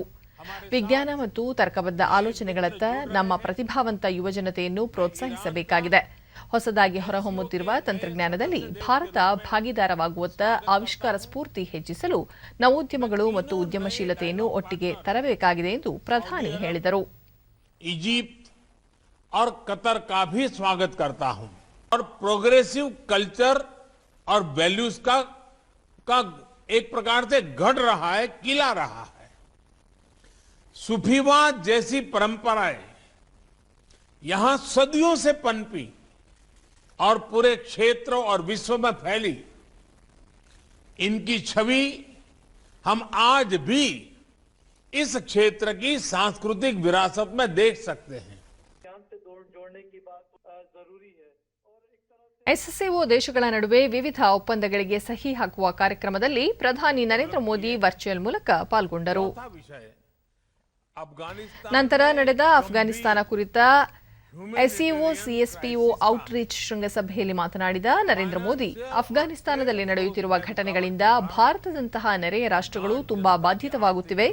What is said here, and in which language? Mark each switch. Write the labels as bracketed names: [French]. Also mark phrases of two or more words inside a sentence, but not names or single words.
[Kannada] ವಿಜ್ಞಾನ ಮತ್ತು ತರ್ಕಬದ್ಧ ಆಲೋಚನೆಗಳತ್ತ ನಮ್ಮ ಪ್ರತಿಭಾವಂತ ಯುವಜನತೆಯನ್ನು ಪ್ರೋತ್ಸಾಹಿಸಬೇಕಾಗಿದೆ. ಹೊಸದಾಗಿ ಹೊರಹೊಮ್ಮುತ್ತಿರುವ ತಂತ್ರಜ್ಞಾನದಲ್ಲಿ ಭಾರತ ಭಾಗಿದಾರವಾಗುವತ್ತ ಆವಿಷ್ಕಾರ ಸ್ಫೂರ್ತಿ ಹೆಚ್ಚಿಸಲು ನವೋದ್ಯಮಗಳು ಮತ್ತು ಉದ್ಯಮಶೀಲತೆಯನ್ನು ಒಟ್ಟಿಗೆ ತರಬೇಕಾಗಿದೆ ಎಂದು ಪ್ರಧಾನಿ ಹೇಳಿದರು. [Hindi] इजिप्ट और कतर का भी स्वागत करता हूं और [English] progressive culture [Hindi] और वैल्यूज का एक प्रकार से गढ़ रहा है, किला रहा है. सूफीवाद जैसी परंपराएं यहां सदियों से पनपी और पूरे क्षेत्र और विश्व में फैली. इनकी छवि हम आज भी इस क्षेत्र की सांस्कृतिक विरासत में देख सकते हैं. [Kannada] SCO ದೇಶಗಳ ನಡುವೆ ವಿವಿಧ ಒಪ್ಪಂದಗಳಿಗೆ ಸಹಿ ಹಾಕುವ ಕಾರ್ಯಕ್ರಮದಲ್ಲಿ ಪ್ರಧಾನಿ ನರೇಂದ್ರ ಮೋದಿ ವರ್ಚುವಲ್ ಮೂಲಕ ಪಾಲ್ಗೊಂಡರು. ನಂತರ ನಡೆದ ಅಫ್ಘಾನಿಸ್ತಾನ ಕುರಿತ SCO CSPO ಔಟ್ರೀಚ್ ಶೃಂಗಸಭೆಯಲ್ಲಿ ಮಾತನಾಡಿದ ನರೇಂದ್ರ ಮೋದಿ, ಅಫ್ಘಾನಿಸ್ತಾನದಲ್ಲಿ ನಡೆಯುತ್ತಿರುವ ಘಟನೆಗಳಿಂದ ಭಾರತದಂತಹ ನೆರೆಯ ರಾಷ್ಟ್ರಗಳು ತುಂಬಾ ಬಾಧಿತವಾಗುತ್ತಿವೆ.